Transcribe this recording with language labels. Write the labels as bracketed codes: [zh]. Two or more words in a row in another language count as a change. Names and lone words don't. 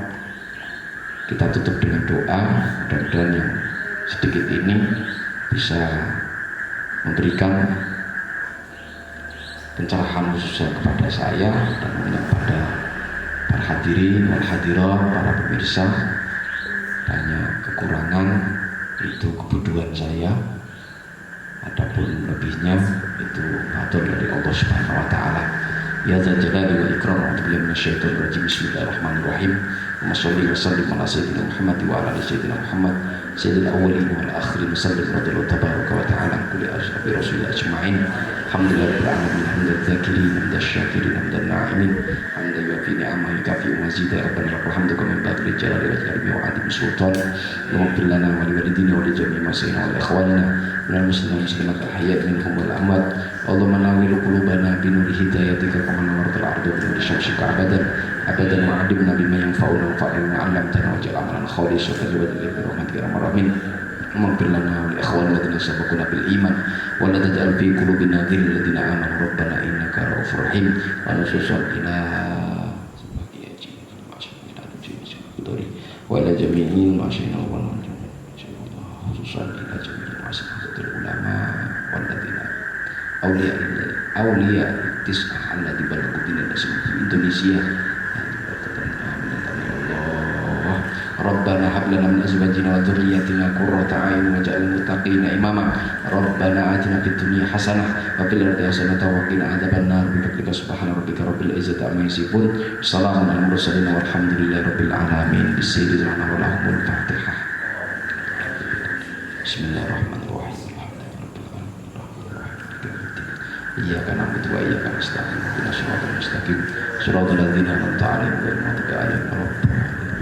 [id] Kita tutup dengan doa, mudah-mudahan yang sedikit ini bisa memberikan pencerahan khususnya kepada saya dan kepada para [ar] الحاضرين والحاضرات, [id] para pemirsa. Banyak kekurangan itu kebutuhan saya, adapun lebihnya itu atur dari Allah [ar] سبحانه وتعالى. يا ذا الجلال والإكرام أعوذ بالله من الشيطان الرجيم. بسم الله الرحمن الرحيم صل وسلم على سيدنا محمد وعلى آل سيدنا محمد سيد الأولين والآخرين. صلى الله رضي الله تبارك وتعالى عن كل أصحاب رسول الله أجمعين. الحمد لله رب العالمين حمدا ذاكرين حمدا شاكرين حمدا ناعمين حمدا يوافي نعمه يكافئ مزيده. ربنا لك الحمد كما ينبغي لجلال وجهك وعظيم سلطانك. واغفر لنا ولوالدينا ولجميع مشايخنا ولإخواننا من المسلمين والمسلمات الأحياء منهم والأموات. اللهم نور قلوبنا بنور هدايتك كما نورت الأرض بنور شمسك أبدا وعلمنا بما ينفعنا وانفعنا بما علمتنا واجعل عملا خالصا لوجهك برحمتك يا أرحم الراحمين. فاغفر لنا ولإخواننا الذين سبقونا بالإيمان ولا تجعل في قلوبنا غلا للذين آمنوا ربنا إنك رؤوف رحيم. ونصلي وإلى جميع المشايخ والعلماء والذين أولياء تسعة الذي بلغوا di Indonesia. ربنا هب لنا من أزواجنا وذرياتنا قرة أعين واجعلنا للمتقين إماما. ربنا آتنا في الدنيا حسنة وفي الآخرة حسنة وقنا عذاب النار. بفضلك سبحان ربك رب العزة عما يصفون سلام على المرسلين والحمد لله رب العالمين. Bismillahirrahmanirrahim. Fatihah. Bismillahirrahmanirrahim. إياك نعبد وإياك نستعين اهدنا الصراط المستقيم صراط الذين أنعمت عليهم غير المغضوب عليهم ولا الضالين.